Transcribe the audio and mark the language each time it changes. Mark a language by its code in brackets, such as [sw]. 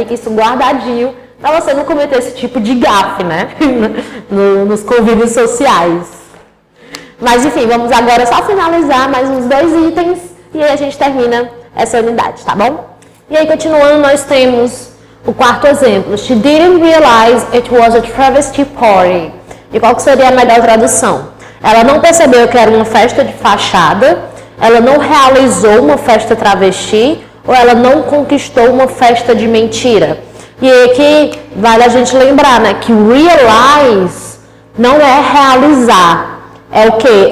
[pt] Fique isso guardadinho para você não cometer esse tipo de gafe, né? Nos convívios sociais. Mas, enfim, vamos agora só finalizar mais uns 2 itens e aí a gente termina essa unidade, tá bom? E aí, continuando, nós temos o quarto exemplo. [en] She didn't realize it was a travesty party. [pt] E qual que seria a melhor tradução? Ela não percebeu que era uma festa de fachada, ela não realizou uma festa travesti ou ela não conquistou uma festa de mentira. E aqui vale a gente lembrar, né, que realize não é realizar. É o quê?